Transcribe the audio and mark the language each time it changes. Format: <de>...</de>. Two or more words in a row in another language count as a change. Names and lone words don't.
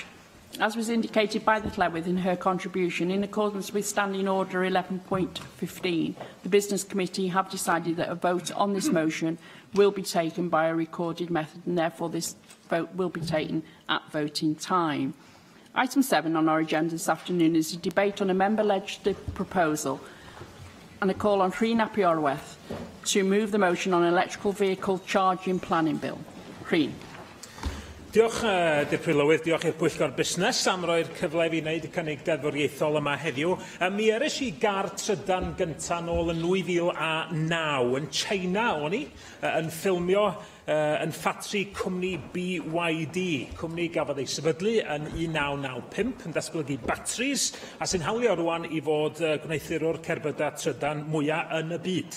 <en>As was indicated by the Llywydd in her contribution, in accordance with Standing Order 11.15, the Business Committee have decided that a vote on this motion will be taken by a recorded method, and therefore this vote will be taken at voting time. Item 7 on our agenda this afternoon is a debate on a member legislative proposal and a call on Rhyn ap Iorwerth to move the motion on electrical vehicle charging planning bill. Rhyn.</en> <cy>Diolch, Deputy Llywydd, diolch i'r Pwyllgor Busnes am roi'r cyfle i fi wneud y cynnig deddfwriaethol yma heddiw. Mi eres i gar trydan gyntaf nôl yn 2009 yn China o'n i, yn ffilmio yn ffatri cwmni BYD, cwmni gafodd ei sefydlu yn 1995 yn datblygu batteries, a sy'n hawlio rwan i fod gwneithurwr cerbydau trydan mwyaf yn y byd.</cy>